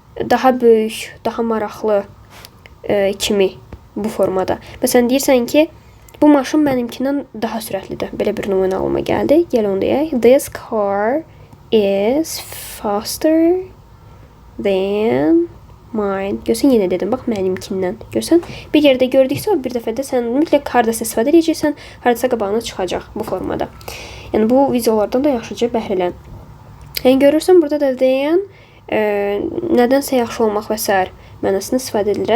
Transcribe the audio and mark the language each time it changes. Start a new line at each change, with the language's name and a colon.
Azerbaijani: Daha böyük, daha maraqlı kimi bu formada. Məsələn, deyirsən ki, bu maşın mənimkindən daha sürətlidir. Belə bir nümunə alma gəldi. Gəl onu deyək.
English: This car is faster than mine.
Azerbaijani: Görsən, yenə dedim, bax, mənimkindən. Görsən, bir yerdə gördüksə, bir dəfədə sən mütləq hardasa istifadə edəcəksən, hardasa qabağına çıxacaq bu formada. Yəni, bu videolardan da yaxşıca bəhrələn. Yəni, görürsən, burada da deyən nədənsə yaxşı olmaq və s. mənasını istifadə edilir.